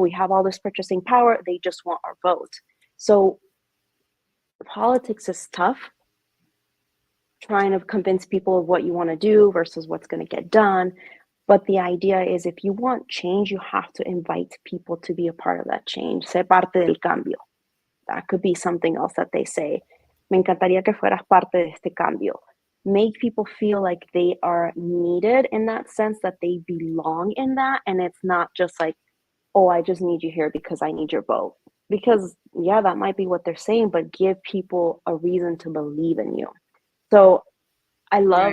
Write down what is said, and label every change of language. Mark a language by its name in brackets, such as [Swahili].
[English] We have all this purchasing power. They just want our vote. So politics is tough, trying to convince people of what you want to do versus what's going to get done. But the idea is, if you want change, you have to invite people to be a part of that change. [Spanish] Sé parte del cambio. [English] That could be something else that they say. [Spanish] Me encantaría que fueras parte de este cambio. [English] Make people feel like they are needed, in that sense, that they belong in that. And it's not just like, oh, I just need you here because I need your vote. Because, yeah, that might be what they're saying, but give people a reason to believe in you. So I love